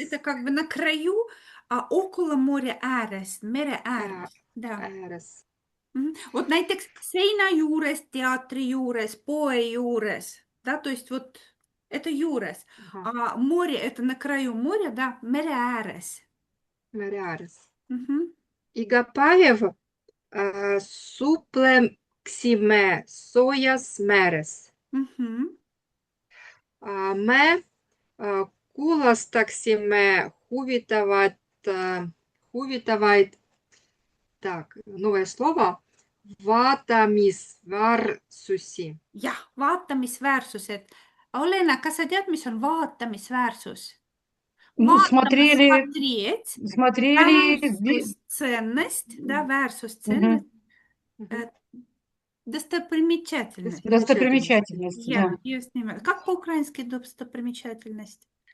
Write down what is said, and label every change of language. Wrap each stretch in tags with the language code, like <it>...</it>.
<ru>Это как бы на краю, а около моря</ru> <et>ääres. Mere ääres.</et> <ru>Да.</ru> <et>Ääres.</et> <ru>Вот</ru> <et>näiteks seina juures, teatri juures, poe juures.</et> <ru>Да, то есть вот это juures. А море, это на краю моря, да,</ru> <et>mere ääres. Mere ääres. Iga päev supleksime soojas meres. Me kuulastaksime huvitavaid,</et> <ru>новое слово,</ru> <et>vaatamisväärsusi. Jah, vaatamisväärsused. Olena, kas sa tead, mis on vaatamisväärsus?</et> <ru>Ну, смотрели,</ru> <et>Väärsus,</et> <ru>ценность, да,</ru> <et>väärsus,</et> <ru>ценность, достопримечательность. достопримечательности, да.</ru> <et>Ja, just nimelt.</et> <ru>Как по-украински достопримечательность?</ru>